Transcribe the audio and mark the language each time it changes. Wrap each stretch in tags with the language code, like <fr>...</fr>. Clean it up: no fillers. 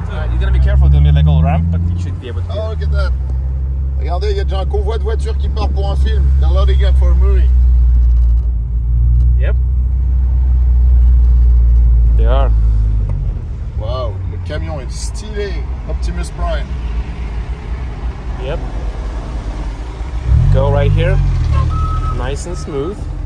<en>You're gonna be careful, there'll be like a little ramp, but you should be able to. Oh, look at that.</en> <fr>Regardez, il y a déjà un convoi de voitures qui part pour un film.</fr> <en>They're loading up for a movie. Yep. They are.</en> <fr>Wow, le camion est stylé. Optimus Prime.</fr> <en>Yep. Go right here. Nice and smooth.</en>